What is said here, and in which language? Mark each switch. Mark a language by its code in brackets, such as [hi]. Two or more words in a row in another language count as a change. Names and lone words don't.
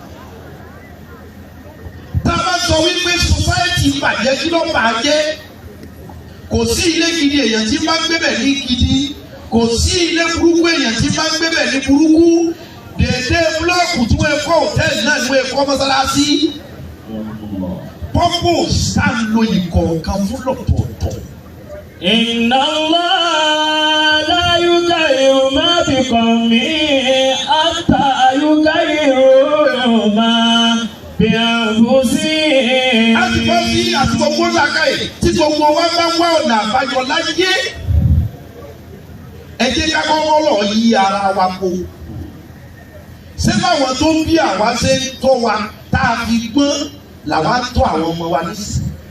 [yo] Tá a bá sọ wípé society bàjẹ́ kí ló bàjẹ́ kò sí ilé gidi èèyàn tí máa ń gbébẹ̀ ní gidi kò sí ilé burúkú èèyàn tí máa ń gbébẹ̀ ní burúkú dèdè búlọ́ọ̀kù tí wọ́n kọ́ hòtẹ́ẹ̀lì náà ni wọ́n kọ́ mọ́sálásí purpose tá a lo ìkọ̀ọ̀kan fún lọ́tọ̀ọ̀tọ̀. [ar] إن الله لا يغير ما بقوم حتى يغيروا ما بأنفسهم. [yo] A ti bọ́ sí àtúgbogbo làkàyè tí gbogbo wa bá wá ọ̀nà àbáyọ láyé. ẹ jẹ́ ká kọ́kọ́ lọ yí ara wa po ṣé báwọn tó bí àwa ṣe ń tọ́ wa tá a fi gbọ́n làwa tọ́ àwọn ọmọ wa nísìnyí